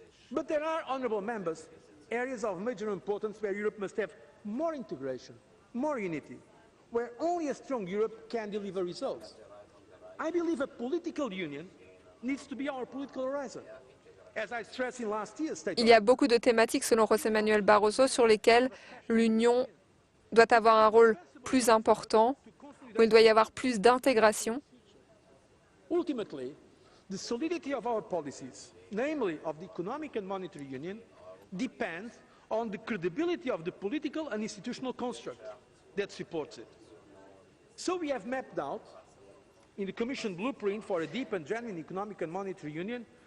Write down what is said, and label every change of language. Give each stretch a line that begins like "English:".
English: But there are, honourable members, areas of major importance where Europe must have more integration, more unity, where only a strong Europe can deliver results. I believe a political union needs to be our political horizon. As I stressed in last year's State
French: Il y a beaucoup de thématiques, selon José Manuel Barroso, sur lesquelles l'Union doit avoir un rôle plus important, où il doit y avoir plus d'intégration.
English: Ultimately, the solidity of our policies, namely of the Economic and Monetary Union, depends on the credibility of the political and institutional construct that supports it. So we have mapped out, in the Commission blueprint for a deep and genuine Economic and Monetary Union,